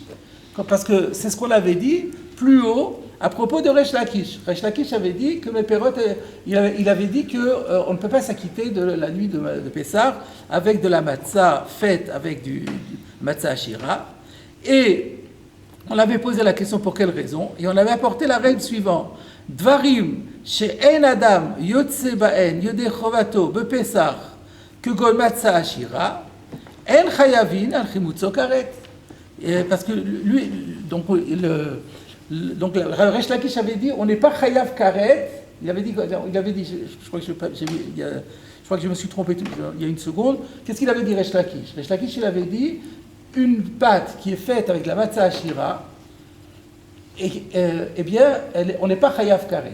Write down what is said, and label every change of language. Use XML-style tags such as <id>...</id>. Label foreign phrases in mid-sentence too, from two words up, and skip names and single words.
<fr>Parce que c'est ce qu'on avait dit plus haut à propos de Resh Lakish. Resh Lakish avait dit que il avait dit qu'on ne peut pas s'acquitter de la nuit de Pessah avec de la matzah faite avec du</fr> <he>מצה עשירה.</he> <fr>Et on avait posé la question pour quelle raison, et on avait apporté la règle suivante.</fr> <he>דברים שאין אדם יוצא בהן ידי חובתו בפסח כגון מצה עשירה אין חייבין על חימוצו כרת.</he> <fr>Parce que lui, donc Resh Lakish avait dit, on n'est pas</fr> <he>חייב כרת.</he> <fr>Il avait dit, je crois que je me suis trompé il y a une seconde. Qu'est-ce qu'il avait dit Resh Lakish? Resh Lakish, il avait dit, une pâte qui est faite avec la</fr> <he>מצה עשירה,</he> <fr>eh bien, on n'est pas</fr> <he>חייב כרת.</he>